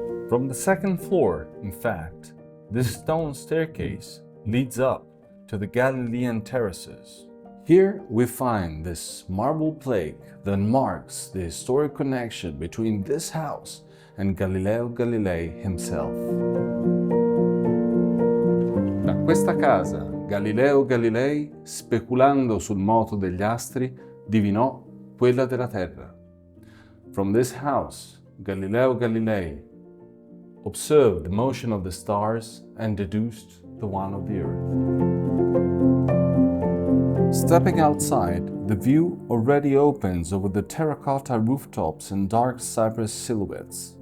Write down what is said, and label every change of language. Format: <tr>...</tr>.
<en>From the second floor, in fact, this stone staircase leads up to the Galilean terraces. Here we find this marble plaque that marks the historic connection between this house and Galileo Galilei himself.</en> <it>Da questa casa, Galileo Galilei, speculando sul moto degli astri, divinò quella della Terra.</it> <en>From this house, Galileo Galilei observed the motion of the stars and deduced the one of the Earth. Stepping outside, the view already opens over the terracotta rooftops and dark cypress silhouettes.</en>